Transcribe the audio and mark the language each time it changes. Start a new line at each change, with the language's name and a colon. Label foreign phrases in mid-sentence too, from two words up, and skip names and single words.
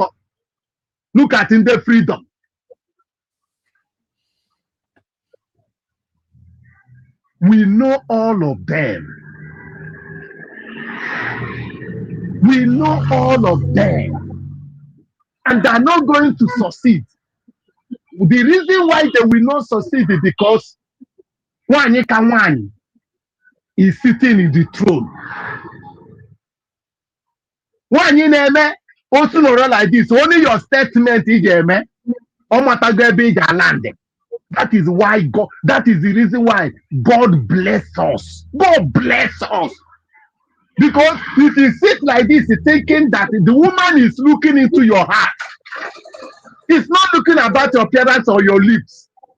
English: Look at in the freedom. We know all of them. We know all of them. And they are not going to succeed. The reason why they will not succeed is because
Igbo: Nwanyị ka nwanyị
English: is sitting in the throne.
Igbo: Nwanyị na-eme otu nọrọ
English: like this, only your statement
Igbo: ị ga-eme, ọ matago ebe ị ga-land.
English: That is why God, that is the reason why God bless us. God bless us. Because if you sit like this, thinking that the woman is looking into your heart, it's not looking about your appearance or your lips.